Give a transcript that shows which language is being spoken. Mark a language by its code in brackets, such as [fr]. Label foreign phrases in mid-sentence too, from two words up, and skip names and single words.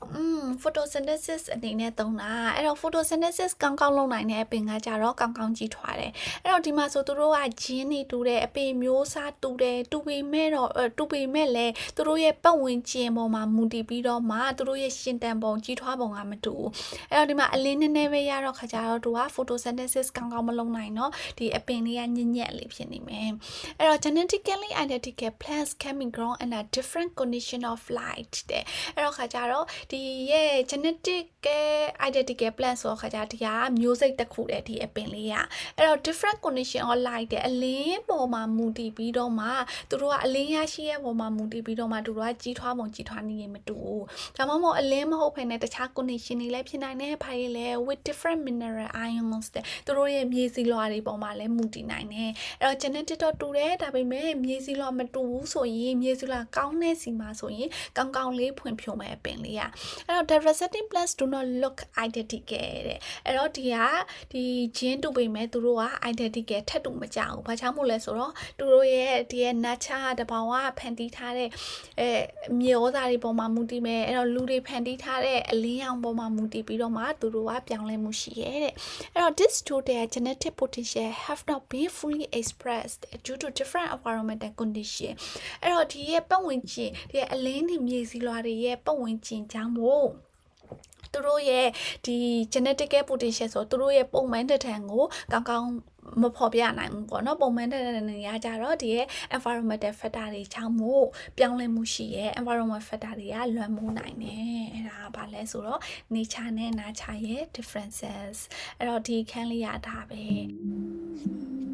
[my] photosynthesis အနေနဲ့သုံးတာအဲ့တော့ photosynthesis ကောင်းကောင်းလုပ်နိုင်တဲ့အပင်ကကြတော့ကောင်းကောင်းကြီးထွားတယ်အဲ့တော့ဒီမှာဆိုသူတို့ကဂျင်းနေတူတယ်အပင်မျိုးစားတူတယ်တူပေမဲ့လည်းသူတို့ရဲ့ပတ်ဝန်းကျင်ပေါ်မှာမူတည်ပြီးတော့မှသူတို့ရဲ့ရှင်တန်ပုံကြီးထွားပုံကမတူဘူးအဲ့တော့ဒီမှာအလင်းနည်းနည်းပဲရတော့ခါကြတော့သူက photosynthesis ကောင်းကောင်းမလုပ်နိုင်တော့ဒီအပင်လေးကညံ့ညက်လေးဖြစ်နေမယ်အဲ့တော့ [en] genetically identical plants can be grown in a different condition of light [my] တဲ့အဲ့တော့ခါကြတော့ဒီရဲ့ [en] genetic identical plant [my] ဆိုတော့ခါကြဒီဟာမျိုးစိတ်တစ်ခုတည်းဒီအပင်လေးอ่ะအဲ့တော့ [en] different condition of light [my] တဲ့အလင်းပေါ်မှာမူတည်ပြီးတော့မှသူတို့ကအလင်းရရှိရဲ့ပေါ်မှာမူတည်ပြီးတော့မှသူတို့ကကြီးထွားပုံကြီးထွားနေရင်မတူဘူးဒါမှမဟုတ်အလင်းမဟုတ်ဘဲနဲ့တခြား condition တွေလည်းဖြစ်နိုင်တယ်ဘာတွေလဲ [en] with different mineral ions [my] တဲ့သူတို့ရဲ့မြေစီလွှာတွေပေါ်မှာလည်းမူတည်နိုင်တယ်အဲ့တော့ genetic တော့တူတယ်ဒါပေမဲ့မြေစီလွှာမတူဘူးဆိုရင်မြေစီလွှာကောင်းတဲ့စီမှာဆိုရင်ကောင်းကောင်းလေးဖွင့်ဖြိုးမယ်အပ င်လေးอ่ะအဲ့တော့ [en] diversity plants do not look identical [my] တဲ့အဲ့တော့ဒီဂျင်းတူပေမဲ့သူတို့က identical ထက်တူမကြဘူးဘာကြောင့်မို့လဲဆိုတော့သူတို့ရဲ့ဒီရဲ့ nature တဘာဝဖန်တီးထားတဲ့မြေ ဩဇာတွေပေါ်မှာမူတည်မယ်အဲ့တော့လူတွေဖန်တီးထားတဲ့အလင်းရောင်ပေါ်မှာမူတည်ပြီးတော့မှသူတို့ကပြောင်းလဲမှုရှိရဲ့တဲ့အဲ့တော့ [en] this to their genetic potential have not been fully expressed due to different environmental condition [my] အဲ့တော့ဒီရဲ့ပတ်ဝန်းကျင်ဒီရဲ့အလ င်းတွေမြေစီလွှာတွေရဲ့ပတ်ဝန်းကျင်ကြောင့်မို့သူတို့ရဲ့ဒီ [en] genetic potential [my] ဆိုသူတို့ရဲ့ပုံမှန်တဲ့ထံကိုကောင်းကောင်းမဖော်ပြနိုင်ဘူးပေါ့နော်ပုံမှန်တဲ့နေရာကြတော့ဒီရဲ့ [en] environmental factor [my] တွေချောင်းမို့ပြောင်းလဲမှုရှိရဲ့ [en] environment factor [my] တွေကလွှမ်းမိုးနိုင်တယ်အဲ့ဒါကဘာလဲဆိုတော့ nature နဲ့ nurture ရဲ့ differences အဲ့တော့ဒီခန်းလေးရတာပဲ